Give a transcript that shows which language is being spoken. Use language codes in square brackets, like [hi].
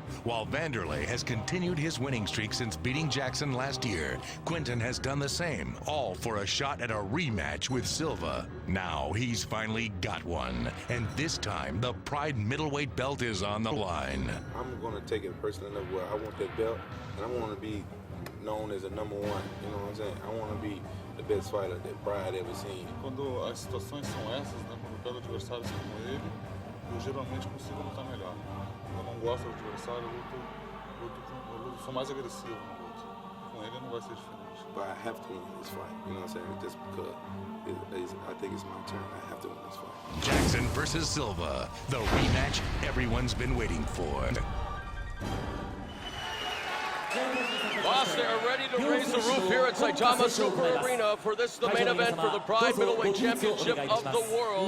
[en] While Wanderlei has continued his winning streak since beating Jackson last year, Quinton has done the same, all for a shot at a rematch with Silva. Now he's finally got one, and this time the Pride middleweight belt is on the line. I'm gonna take it personal enough where I want that belt, and I want to be known as a #1. You know what I'm saying? I want to be the best fighter that Pride ever seen. [pt] Quando as situações são essas, né, quando eu pego adversários como ele, eu geralmente consigo lutar melhor. Eu não gosto do adversário, eu sou mais agressivo no luto. Com ele não vai ser diferente. [en] But I have to win this fight. You know what I'm saying? Just because I think it's my turn. I have to win this fight. Jackson versus Silva, the rematch everyone's been waiting for. Boss, they are ready to raise the roof here at Saitama Super Arena for this, the main event for the Pride Middleweight Championship of the world.